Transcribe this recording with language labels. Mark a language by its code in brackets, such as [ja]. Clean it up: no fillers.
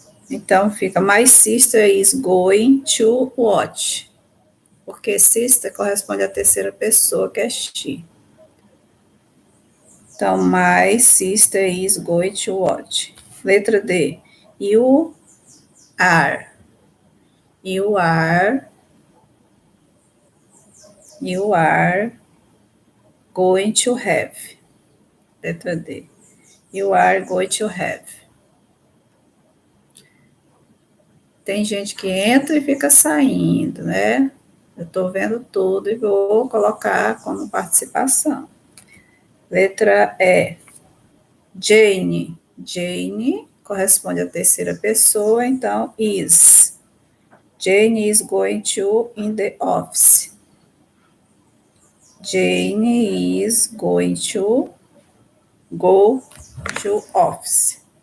[pt] Então, fica, [en] my sister is going to watch. [pt] Porque sister corresponde à terceira pessoa, que é she. Então, [en] my sister is going to watch. [pt] Letra D. [en] You are. You are. You are going to have. [pt] Letra D. [en] You are going to have. [pt] Tem gente que entra e fica saindo, né? Eu estou vendo tudo e vou colocar como participação. Letra E. Jane. Jane corresponde à terceira pessoa, então is. [en] Jane is going to in the office. Jane is going to go to office.